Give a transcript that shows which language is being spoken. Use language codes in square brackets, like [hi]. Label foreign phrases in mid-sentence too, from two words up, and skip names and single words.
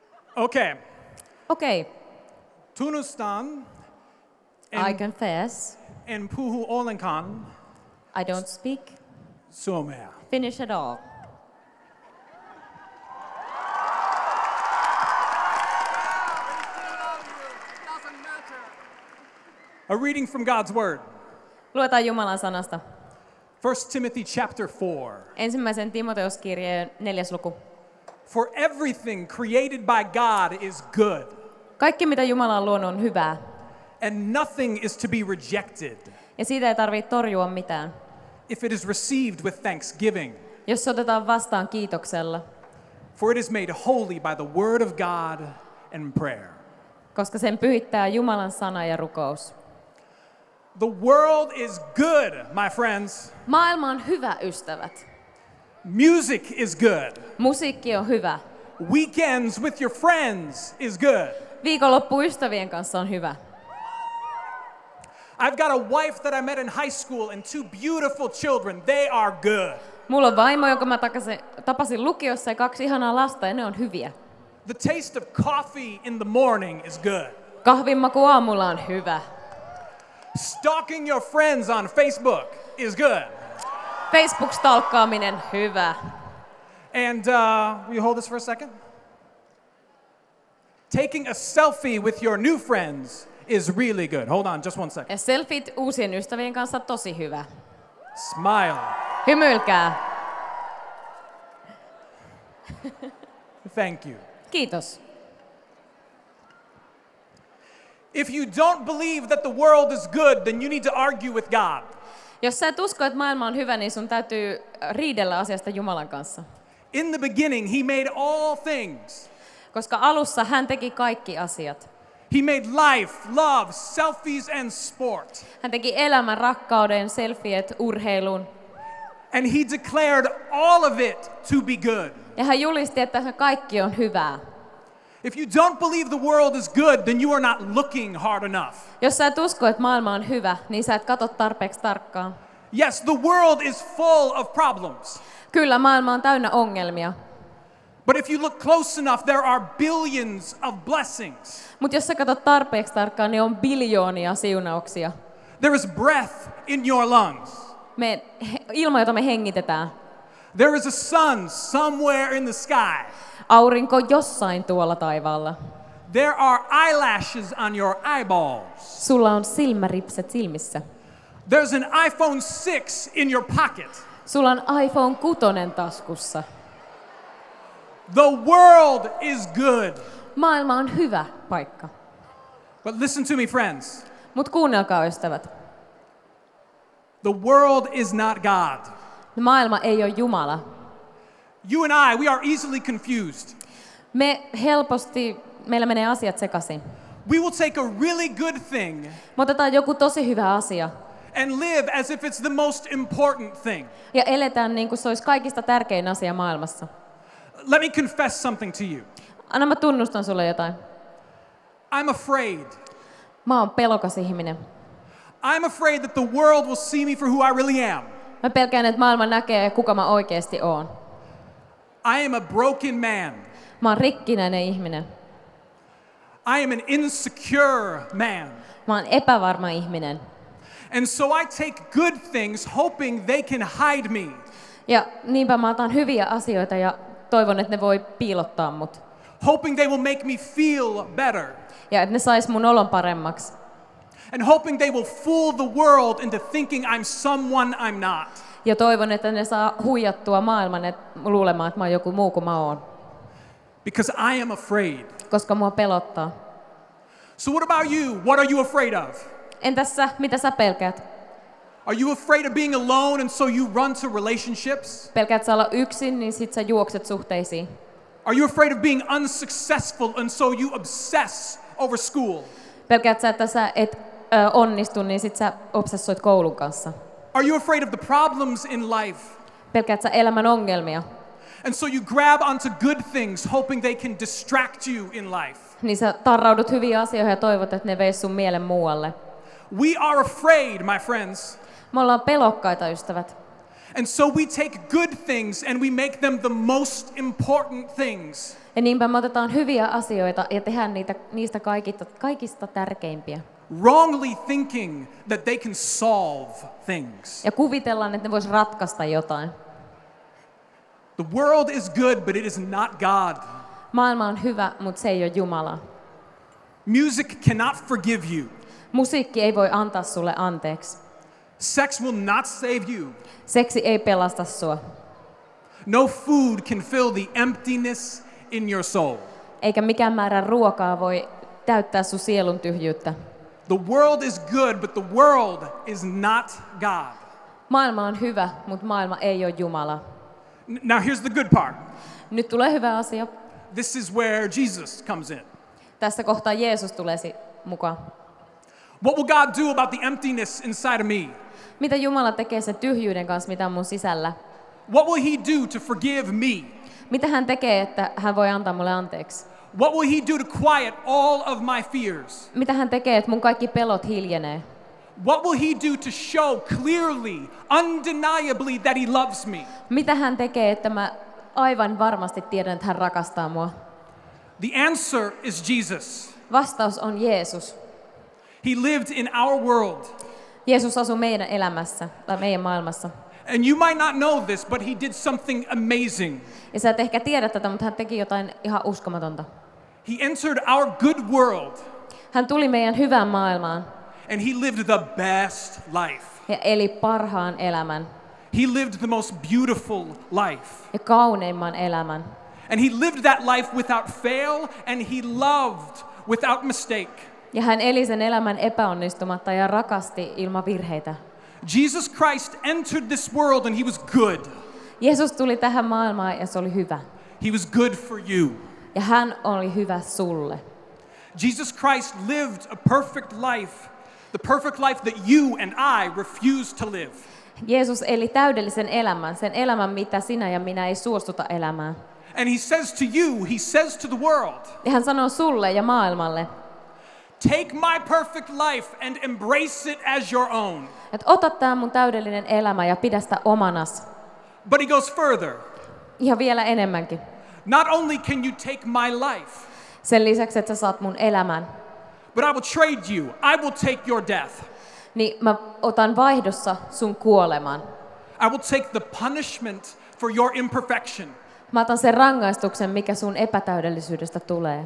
[en] Okay. [fi] Okei, Tunnustan [en] I confess, [fi] en puhu ollenkaan [en] I don't speak [fi] suomea. [en] Finnish at all. A reading from God's Word. [fi] Luetaan Jumalan sanasta. [en] 1 Timothy chapter 4. [fi] Ensimmäisen Timoteuskirjeen 4. luku. [en] For everything created by God is good, [fi] Kaikki mitä Jumala on luonut on hyvää, [en] and nothing is to be rejected [fi] ja siitä ei tarvitse torjua mitään, [en] if it is received with thanksgiving. [fi] jos se otetaan vastaan kiitoksella, [en] For it is made holy by the word of God and prayer. [fi] koska sen pyhittää Jumalan sana ja rukous. [en] The world is good, my friends. [fi] Maailma on hyvä, ystävät. [en] Music is good. [fi] Musiikki on hyvä. [en] Weekends with your friends is good. [fi] Viikonloppu ystävien kanssa on hyvä. [en] I've got a wife that I met in high school and two beautiful children. They are good. [fi] Mulla on vaimo, jonka mä tapasin lukiossa, ja 2 ihanaa lasta, ja ne on hyviä. [en] The taste of coffee in the morning is good. [fi] Kahvinmaku aamulla on hyvä. [en] Stalking your friends on Facebook is good. [fi] Facebook-stalkkaaminen, hyvä. [en] And will you hold this for a second? Taking a selfie with your new friends is really good. Hold on just one second. [fi] Ja selfiet uusien ystävien kanssa tosi hyvä. [en] Smile. [fi] Hymyilkää. [en] Thank you. [fi] Kiitos. [en] If you don't believe that the world is good, then you need to argue with God. [fi] Jos sä et usko, että maailma on hyvä, niin sun täytyy riidellä asiasta Jumalan kanssa. [en] In the beginning, he made all things. [fi] Koska alussa hän teki kaikki asiat. [en] He made life, love, selfies, and sport. [fi] Hän teki elämän, rakkauden, selfiet, urheilun. [en] And he declared all of it to be good. [fi] Ja hän julisti, että se kaikki on hyvää. [en] If you don't believe the world is good, then you are not looking hard enough. [fi] Jos sä et usko, että maailma on hyvä, niin sä et katso tarpeeksi tarkkaan. [en] Yes, the world is full of problems. [fi] Kyllä, maailma on täynnä ongelmia. [en] But if you look close enough, there are billions of blessings. [fi] Mutta jos sä katsot tarpeeksi tarkkaan, niin on biljoonia siunauksia. [en] There is breath in your lungs. [fi] Ilma, jota me hengitetään. [en] There is a sun somewhere in the sky. [fi] Aurinko jossain tuolla taivaalla. [en] There are eyelashes on your eyeballs. [fi] Sulla on silmäripset silmissä. [en] There's an iPhone 6 in your pocket. [fi] Sulla on iPhone 6 taskussa. [en] The world is good. [fi] Maailma on hyvä paikka. [en] But listen to me, friends. [fi] Mut kuunnelkaa, ystävät. [en] The world is not God. [fi] Maailma ei ole Jumala. [en] You and we are easily confused. [fi] Meillä menee asiat sekaisin. [en] We will take a really good thing [fi] Me otetaan joku tosi hyvä asia [en] and live as if it's the most important thing. [fi] ja eletään niin kuin se olisi kaikista tärkein asia maailmassa. [en] Let me confess something to you. [fi] Anna mä tunnustan sulle jotain. [en] I'm afraid. [fi] Mä oon pelokas ihminen. [en] I'm afraid that the world will see me for who I really am. [fi] Mä pelkään, että maailma näkee, kuka mä oikeasti oon. [en] I am a broken man. [fi] Mä oon rikkinäinen ihminen. [en] I am an insecure man. [fi] Mä oon epävarma ihminen. [en] And so I take good things hoping they can hide me. [fi] Ja niinpä mä otan hyviä asioita ja toivon, että ne voi piilottaa mut. [en] Hoping they will make me feel better. [fi] Ja että ne sais mun olon paremmaksi. [en] And hoping they will fool the world into thinking I'm someone I'm not. [fi] Ja toivon, että ne saa huijattua maailman luulemaan, että mä oon joku muu kuin mä oon. [en] Because I am afraid. [fi] Koska mua pelottaa. [en] So what about you? What are you afraid of? [fi] Entäs sä, mitä sä pelkäät? [en] Are you afraid of being alone and so you run to relationships? [fi] Pelkäät sä olla yksin, niin sit sä juokset suhteisiin. [en] Are you afraid of being unsuccessful and so you obsess over school? [fi] Pelkäät sä, että sä et onnistu, niin sit sä obsessoit koulun kanssa. [en] Are you afraid of the problems in life? [fi] Pelkäät sä elämän ongelmia. [en] And so you grab onto good things hoping they can distract you in life. [fi] Niin sä tarraudut hyviin asioihin ja toivot, että ne veis sun mielen muualle. [en] We are afraid, my friends. [fi] Me ollaan pelokkaita, ystävät. [en] And so we take good things and we make them the most important things. [fi] Ja niinpä me otetaan hyviä asioita ja tehdään niistä kaikista tärkeimpiä. [en] Wrongly thinking that they can solve things. [fi] Ja kuvitellaan, että ne vois ratkaista jotain. [en] The world is good, but it is not God. [fi] Maailma on hyvä, mutta se ei ole Jumala. [en] Music cannot forgive you. [fi] Musiikki ei voi antaa sulle anteeksi. [en] Sex will not save you. [fi] Seksi ei pelasta sua. [en] No food can fill the emptiness in your soul. [fi] Eikä mikään määrä ruokaa voi täyttää sun sielun tyhjyyttä. [en] The world is good, but the world is not God. [fi] Maailma on hyvä, mutta maailma ei ole Jumala. [en] Now here's the good part. [fi] Nyt tulee hyvä asia. [en] This is where Jesus comes in. [fi] Tässä kohtaa Jeesus tulee mukaan. [en] What will God do about the emptiness inside of me? [fi] Mitä Jumala tekee sen tyhjyyden kanssa, mitä on mun sisällä? [en] What will he do to forgive me? [fi] Mitä hän tekee, että hän voi antaa mulle anteeksi? [en] What will he do to quiet all of my fears? [fi] Mitä hän tekee, että mun kaikki pelot hiljenee? [en] What will he do to show clearly, undeniably that he loves me? [fi] Mitä hän tekee, että mä aivan varmasti tiedän, että hän rakastaa mua? [en] The answer is Jesus. [fi] Vastaus on Jeesus. [en] He lived in our world. [fi] Jeesus asui meidän elämässä tai meidän maailmassa. [en] And you might not know this, but he did something amazing. [fi] Ja sä et ehkä tiedä tätä, mutta hän teki jotain ihan uskomatonta. [en] He entered our good world. [fi] Hän tuli meidän hyvään maailmaan [en] And he lived the best life. [fi] ja eli parhaan elämän [en] He lived the most beautiful life. [fi] ja kauneimman elämän. [en] And he lived that life without fail, and he loved without mistake. [fi] Ja hän eli sen elämän epäonnistumatta ja rakasti ilman virheitä. [en] Jesus Christ entered this world and he was good. [fi] Jeesus tuli tähän maailmaan ja se oli hyvä. [en] He was good for you. [fi] Ja hän oli hyvä sulle. [en] Jesus Christ lived a perfect life, the perfect life that you and I refuse to live. [fi] Jeesus eli täydellisen elämän, sen elämän, mitä sinä ja minä ei suostuta elämään. [en] And he says to you, he says to the world, [fi] Ja hän sanoo sulle ja maailmalle, [en] take my perfect life and embrace it as your own. [fi] että ota tää mun täydellinen elämä ja pidä sitä omanas. [en] But he goes further. [fi] Ihan vielä enemmänkin. [en] Not only can you take my life, [fi] Sen lisäksi, että sä saat mun elämän, [en] but I will trade you. I will take your death. [fi] niin mä otan vaihdossa sun kuoleman. [en] I will take the punishment for your imperfection. [fi] Mä otan sen rangaistuksen, mikä sun epätäydellisyydestä tulee.